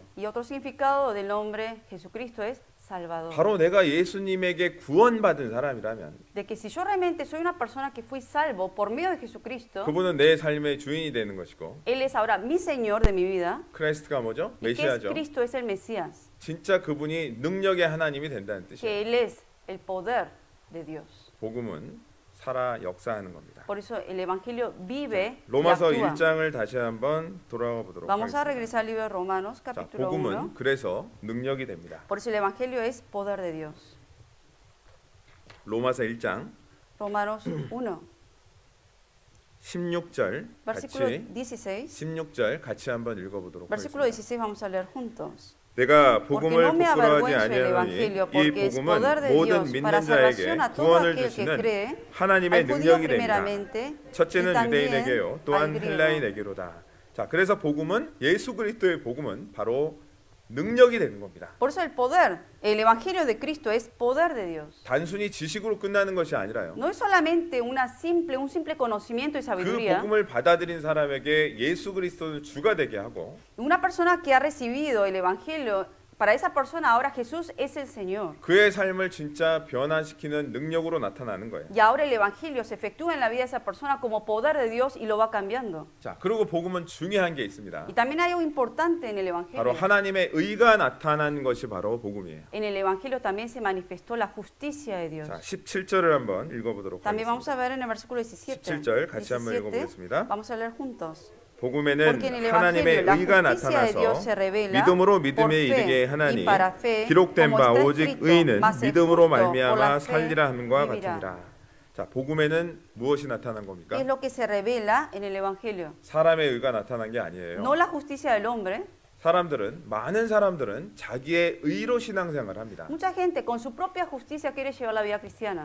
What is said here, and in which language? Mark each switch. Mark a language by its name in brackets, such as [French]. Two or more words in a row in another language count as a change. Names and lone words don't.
[Spanish] Y otro significado del nombre Jesucristo es Salvador. [Korean] 바로 내가 예수님에게 구원받은 사람이라면 [Spanish] De que si yo realmente soy una persona que fui salvo por medio de Jesucristo, [Korean] 그분은 내 삶의 주인이 되는 것이고, [Spanish] Él es ahora mi Señor de mi vida. [Korean] 크리스트가 뭐죠? [Spanish] Y que es [Korean] 메시아죠. [Spanish] Cristo es el Mesías. [Korean] 진짜 그분이 능력의 하나님이 된다는 뜻이에요. [Spanish] Que Él es el poder de Dios. [Korean] 복음은 살아 역사하는 겁니다. [Spanish] Por eso el Evangelio vive y [Korean] 로마서 [Spanish] actúa. [Korean] 1장을 다시 한번 돌아가 보도록 [Spanish] Vamos a [Korean] 하겠습니다. [Spanish] regresar al libro de Romanos, [Korean] 자, [Spanish] capítulo 1. [Korean] 복음은 그래서 능력이 됩니다. [Spanish] Por eso el Evangelio es poder de Dios. [Korean] 로마서 1장 [Spanish] Romanos 1, [Korean] 16절 [Spanish] versículo [Korean] 같이 [Spanish] 16. [Korean] 16절 같이 한번 읽어보도록 [Spanish] Versículo [Korean] 하겠습니다. [Spanish] 16 vamos a leer juntos. [Korean] 내가 [Spanish] Porque [Korean] 복음을 [Spanish] no me [Korean] 부끄러워하지 [Spanish] avergüenzo del [Korean] 아니하노니 [Spanish] Evangelio, [Korean] 이 [Spanish] porque es [Korean] 복음은 [Spanish] poder de [Korean] 모든 [Spanish] Dios para [Korean] 믿는 자에게 [Spanish] salvación a todo [Korean] 구원을 [Spanish] aquel que [Korean] 주시는 [Spanish] cree, [Korean] 하나님의 [Spanish] al judío [Korean] 능력이 됩니다. [Spanish] primeramente, [Korean] 첫째는 [Spanish] y también [Korean] 유대인에게요, [Spanish] al [Korean] 또한 [Spanish] griego. [Korean] 헬라인에게로다. 자, 그래서 복음은 예수 그리스도의 복음은 바로 능력이 되는 겁니다. [Spanish] Por eso el poder, el Evangelio de Cristo es poder de Dios. [Korean] 단순히 지식으로 끝나는 것이 아니라요. [Spanish] No es solamente un simple conocimiento y [Korean] 그 [Spanish] sabiduría. [Korean] 복음을 받아들인 사람에게 예수 그리스도를 주가 되게 하고, [Spanish] Una persona que ha recibido el Evangelio, para esa persona ahora Jesús es el Señor. [Korean] 그의 삶을 진짜 변화시키는 능력으로 나타나는 거예요. [Spanish] Y ahora el Evangelio se efectúa en la vida de esa persona como poder de Dios y lo va cambiando. [Korean] 자, 그리고 복음은 중요한 게 있습니다. [Spanish] Y también hay algo importante en el [Korean] 바로 [Spanish] Evangelio. [Korean] 하나님의 의가 나타난 것이 바로 복음이에요. [Spanish] En el Evangelio también se manifestó la justicia de Dios. [Korean] 자, 17절을 한번 읽어보도록 [Spanish] También vamos [Korean] 하겠습니다. [Spanish] a ver en el versículo 17. [Korean] 17절 같이 한번 [Spanish] 17, [Korean] 읽어보겠습니다. [Spanish] vamos a leer juntos. [Korean] 복음에는 [Spanish] Porque en el [Korean] 하나님의 [Spanish] Evangelio la [Korean] 의가 [Spanish] justicia de Dios se [Korean] 나타나서 [Spanish] revela [Korean] 믿음으로 [Spanish] por [Korean] 믿음에 이르게 [Spanish] fe [Korean] 하나니 [Spanish] y para fe, [Korean] 기록된 [Spanish] como [Korean] 바 [Spanish] está [Korean] 오직 [Spanish] escrito, [Korean] 의인은 [Spanish] mas el [Korean] 믿음으로 [Spanish] justo por la [Korean] 말미암아 [Spanish] fe [Korean] 살리라 함과 [Spanish] vivirá. [Korean] 같으니라. 자, 복음에는 무엇이 나타난 [Spanish] ¿Qué [Korean] 겁니까? [Spanish] es lo que se revela en el Evangelio? [Korean] 사람의 의가 나타난 게 아니에요. [Spanish] No la justicia del hombre. [Korean] 많은 사람들은 자기의 의로 신앙생활을 합니다. [Spanish] Mucha gente con su propia justicia quiere llevar la vida cristiana.